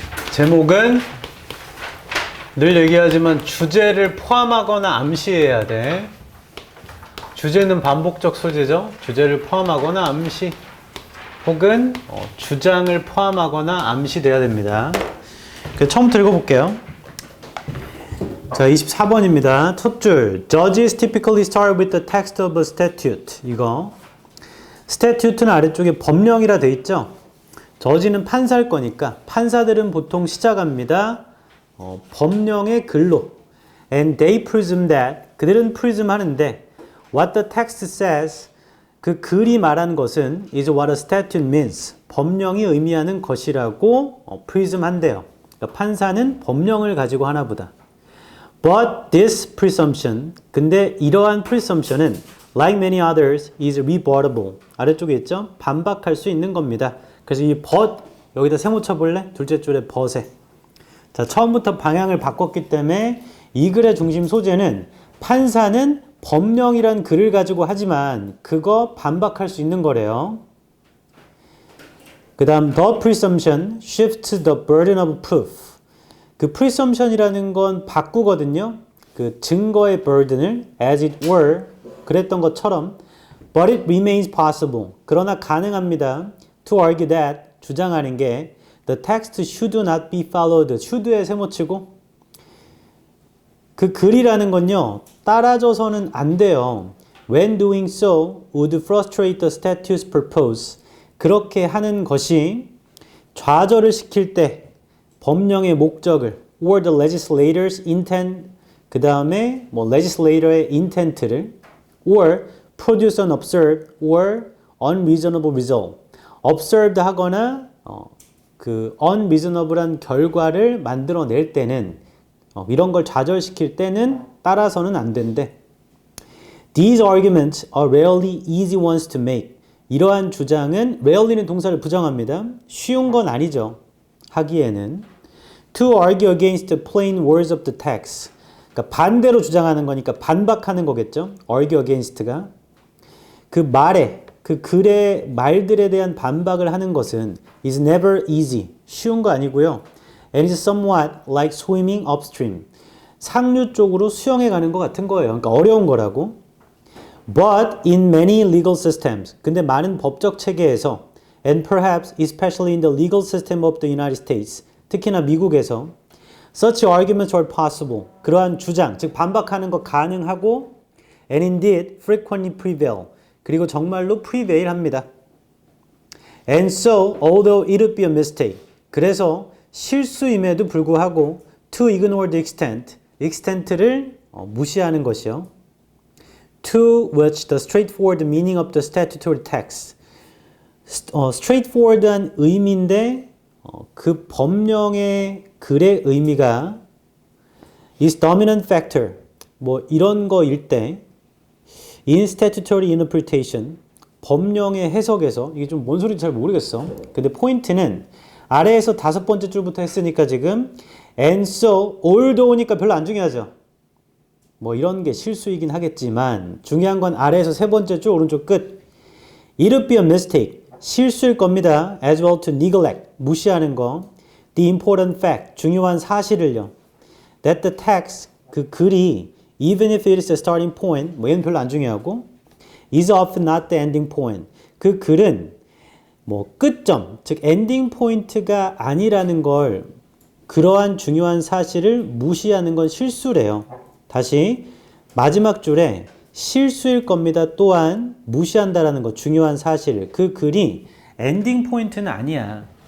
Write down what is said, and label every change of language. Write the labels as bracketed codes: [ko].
[ko] 제목은 늘 얘기하지만 주제를 포함하거나 암시해야 돼. 주제는 반복적 소재죠. 주제를 포함하거나 암시, 혹은 주장을 포함하거나 암시돼야 됩니다. 그래서 처음부터 읽어볼게요. 자, 24번입니다. 첫 줄. [en] Judges typically start with the text of a statute. [ko] 이거. statute는 아래쪽에 법령이라 돼 있죠. 저지는 판사일 거니까 판사들은 보통 시작합니다. 법령의 글로. [en] And they presume that. [ko] 그들은 presume 하는데 [en] what the text says. [ko] 그 글이 말하는 것은 [en] is what a statute means. [ko] 법령이 의미하는 것이라고 presume 한대요. 그러니까 판사는 법령을 가지고 하나 보다. [en] But this presumption, [ko] 근데 이러한 presumption은 [en] like many others is rebuttable. [ko] 아래쪽에 있죠? 반박할 수 있는 겁니다. 그래서 이 but 여기다 세모 쳐볼래? 둘째 줄에 but에. 자, 처음부터 방향을 바꿨기 때문에 이 글의 중심 소재는 판사는 법령이란 글을 가지고 하지만 그거 반박할 수 있는 거래요. 그 다음 [en] the presumption shifts the burden of proof. [ko] 그 presumption이라는 건 바꾸거든요. 그 증거의 burden을 [en] as it were [ko] 그랬던 것처럼 [en] but it remains possible. [ko] 그러나 가능합니다. [en] to argue that [ko] 주장하는 게 [en] the text should not be followed. [ko] should에 세모치고 그 글이라는 건요. 따라줘서는 안 돼요. [en] When doing so would frustrate the statute's purpose. [ko] 그렇게 하는 것이 좌절을 시킬 때 법령의 목적을 [en] or the legislator's intent [ko] 그 다음에 뭐 legislator의 intent를 [en] or produce an absurd or unreasonable result. [ko] observed 하거나 그 unreasonable한 결과를 만들어낼 때는 이런 걸 좌절시킬 때는 따라서는 안 된대. [en] These arguments are rarely easy ones to make. [ko] 이러한 주장은 rarely는 동사를 부정합니다. 쉬운 건 아니죠. 하기에는 [en] to argue against the plain words of the text. [ko] 그러니까 반대로 주장하는 거니까 반박하는 거겠죠. argue against가. 그 말에, 그 글의 말들에 대한 반박을 하는 것은 [en] is never easy. [ko] 쉬운 거 아니고요. [en] and is somewhat like swimming upstream. [ko] 상류 쪽으로 수영해 가는 것 같은 거예요. 그러니까 어려운 거라고. [en] But in many legal systems. [ko] 근데 많은 법적 체계에서 [en] and perhaps especially in the legal system of the United States. [ko] 특히나 미국에서 [en] such arguments are possible. [ko] 그러한 주장, 즉 반박하는 거 가능하고 [en] and indeed frequently prevail. [ko] 그리고 정말로 prevail 합니다. [en] And so, although it would be a mistake. [ko] 그래서 실수임에도 불구하고 [en] to ignore the extent [ko] 를 무시하는 것이요. [en] To which the straightforward meaning of the statutory text. [ko] straightforward한 의미인데 그 법령의 글의 의미가 [en] is dominant factor. [ko] 뭐 이런 거일 때 [en] in statutory interpretation. [ko] 법령의 해석에서 이게 좀 뭔 소리인지 잘 모르겠어. 근데 포인트는 아래에서 5번째 줄부터 했으니까 지금 and so, although니까 별로 안 중요하죠. 뭐 이런 게 실수이긴 하겠지만 중요한 건 아래에서 3번째 줄 오른쪽 끝 [en] it would be a mistake. [ko] 실수일 겁니다. [en] as well to neglect. [ko] 무시하는 거. [en] the important fact. [ko] 중요한 사실을요. [en] that the text. [ko] 그 글이 [en] even if it is the starting point. [ko] 뭐 얘는 별로 안 중요하고 [en] is often not the ending point. [ko] 그 글은 뭐 끝점, 즉 엔딩 포인트가 아니라는 걸 그러한 중요한 사실을 무시하는 건 실수래요. 다시 마지막 줄에 실수일 겁니다. 또한 무시한다라는 거 중요한 사실을 그 글이 엔딩 포인트는 아니야.